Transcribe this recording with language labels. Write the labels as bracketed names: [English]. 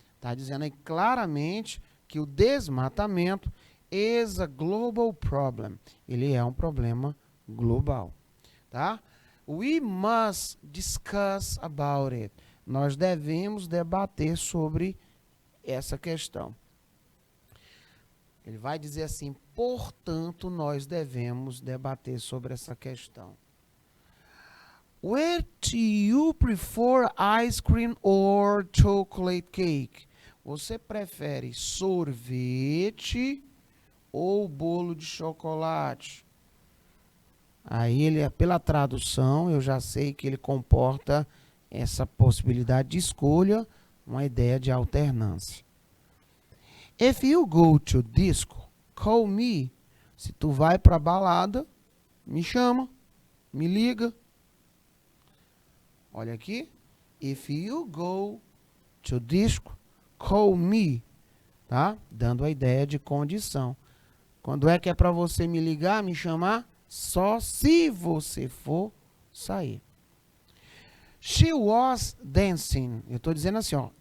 [Portuguese] Tá dizendo aí claramente que o desmatamento [English] is a global problem. [Portuguese] Ele é um problema global, tá? [English] We must discuss about it. [Portuguese] Nós devemos debater sobre essa questão. Ele vai dizer assim, portanto, nós devemos debater sobre essa questão. [English] Where do you prefer ice cream or chocolate cake? [Portuguese] Você prefere sorvete ou bolo de chocolate? Aí ele, pela tradução, eu já sei que ele comporta essa possibilidade de escolha, uma ideia de alternância. [English] If you go to disco, call me. [Portuguese] Se tu vai para balada, me chama, me liga. Olha aqui. [English] If you go to disco, call me. [Portuguese] Tá? Dando a ideia de condição. Quando é que é para você me ligar, me chamar? Só se você for sair. [English] She was dancing. [Portuguese] Eu estou dizendo assim, ó.